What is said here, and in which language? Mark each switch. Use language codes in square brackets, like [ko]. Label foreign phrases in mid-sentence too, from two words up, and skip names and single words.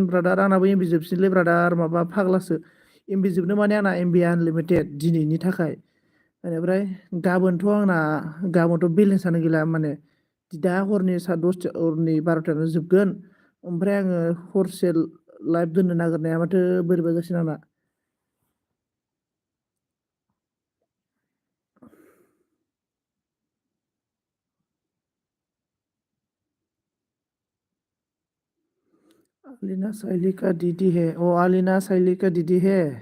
[brx] ब्रादार आंनाबो एमबि जोबसिनलै ब्रादार माबा फाग्लासो एमबि जोबनो माने आंना [en] MB unlimited [brx] दिनैनि थाखाय बेनिफ्राय गाबोनथ' आंना गाबोनथ' बेलेन्सआनो गैला माने दा हरनि 10:30 हरनि 12:00 जोबगोन ओमफ्राय आङो हरसे लाइभ दोननो नागिरनाया माथो बोरैबा जासिनो आंना [hi] अलीना साइली का दीदी है ओ अलीना साइली का दीदी है